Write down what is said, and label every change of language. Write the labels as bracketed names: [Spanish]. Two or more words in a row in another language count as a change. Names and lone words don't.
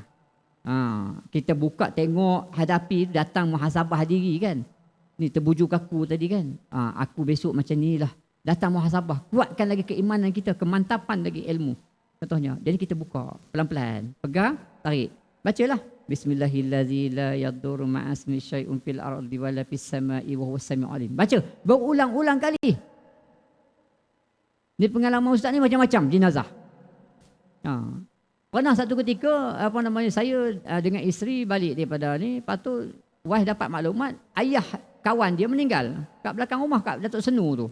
[Malay] Kita buka tengok, hadapi, datang muhasabah diri kan. Ni terbujuk aku tadi kan. Aku besok macam ni lah. Datang muhasabah. Kuatkan lagi keimanan kita, kemantapan lagi ilmu. Contohnya. Jadi kita buka pelan-pelan. Pegang, tarik. Bacalah. [Arabic] Bismillahirrahmanirrahim. لا يضر مع اسمه شيء في الأرض ولا في السماء وهو السميع العليم. [Malay] Baca. Berulang-ulang kali. Ni pengalaman ustaz ni macam-macam jenazah. Pernah satu ketika saya dengan isteri balik daripada ni, lepas tu wife dapat maklumat ayah kawan dia meninggal kat belakang rumah, kat Datuk Senu tu.